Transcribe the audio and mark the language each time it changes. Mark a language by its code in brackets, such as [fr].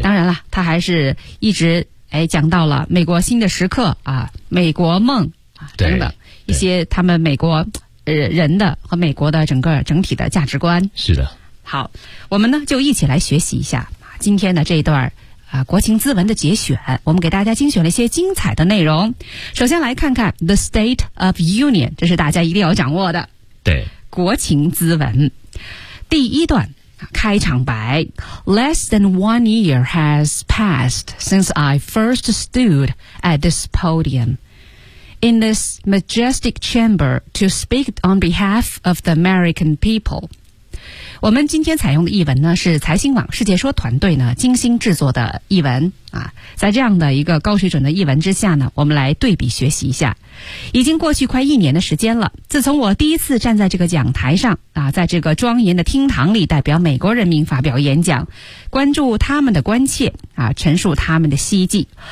[zh] 当然了，他还是一直讲到了美国新的时刻啊，美国梦啊等等一些他们美国人的和美国的整体的价值观。是的。好，我们呢就一起来学习一下今天的这一段国情咨文的节选，我们给大家精选了一些精彩的内容。首先来看看 The State of Union， 这是大家一定要掌握的。对，国情咨文第一段开场白， [en] Less than 1 year has passed since I first stood at this podium in this majestic chamber to speak on behalf of the American people。 [zh] 我们今天采用的译文呢，是财新网世界说团队呢精心制作的译文啊。在这样的一个高水准的译文之下呢，我们来对比学习一下。已经过去快一年的时间了，自从我第一次站在这个讲台上啊，在这个庄严的厅堂里代表美国人民发表演讲，关注他们的关切啊，陈述他们的希冀。